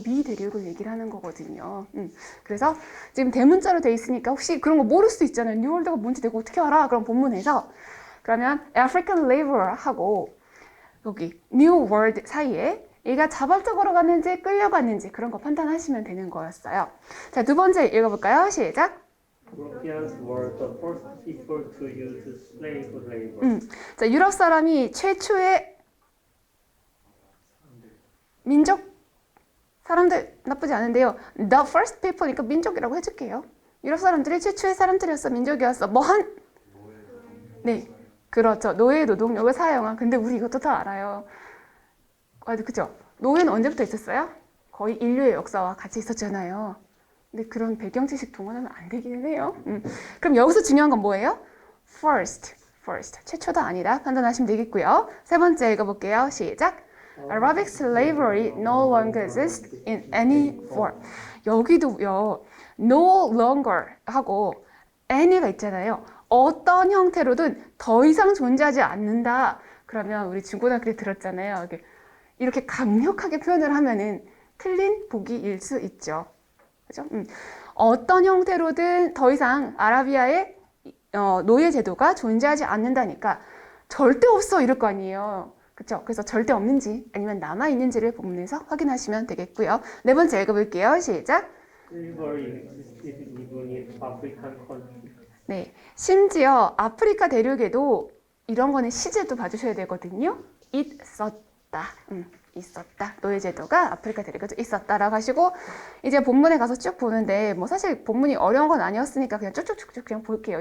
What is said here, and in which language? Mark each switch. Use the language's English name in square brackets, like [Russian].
[Korean] 미 대륙을 얘기를 하는 거거든요. 그래서 지금 대문자로 돼 있으니까 혹시 그런 거 모를 수 있잖아요. new world가 뭔지 내가 어떻게 알아? 그럼 본문에서 그러면 African laborer 하고 여기 new world 사이에 얘가 자발적으로 갔는지 끌려갔는지 그런 거 판단하시면 되는 거였어요. 자, 두 번째 읽어볼까요? 시작. [English] Europeans were the first people to use slave labor. [Korean] 자, 유럽 사람이 최초의 민족? 사람들 나쁘지 않은데요. The first people니까 민족이라고 해줄게요. 유럽 사람들이 최초의 사람들이었어. 민족이었어. 네, 그렇죠. 노예 노동력을 사용한. 근데 우리 이것도 다 알아요. 그죠? 노예는 언제부터 있었어요? 거의 인류의 역사와 같이 있었잖아요. 근데 그런 배경 지식 동원하면 안 되기는 해요. 그럼 여기서 중요한 건 뭐예요? First. 최초도 아니다. 판단하시면 되겠고요. 세 번째 읽어볼게요. 시작. [English] Arabic slavery no longer exists in any form. [Korean] 여기도요. No longer 하고 any가 있잖아요. 어떤 형태로든 더 이상 존재하지 않는다. 그러면 우리 중고등학교 때 들었잖아요. 이렇게 강력하게 표현을 하면은 틀린 보기일 수 있죠. 그죠? 어떤 형태로든 더 이상 아라비아에 노예 제도가 존재하지 않는다니까 절대 없어 이럴 거 아니에요. 그렇죠? 그래서 절대 없는지 아니면 남아 있는지를 본문에서 확인하시면 되겠고요. 네 번째 읽어볼게요. 시작. [English] Slavery existed even in African countries. [Korean] 네, 심지어 아프리카 대륙에도 이런 거는 시제도 봐주셔야 되거든요. 있었다. 있었다. 노예 제도가 아프리카 대륙에도 있었다라고 하시고 이제 본문에 가서 쭉 보는데 뭐 사실 본문이 어려운 건 아니었으니까 그냥 쭉쭉쭉쭉 그냥 볼게요.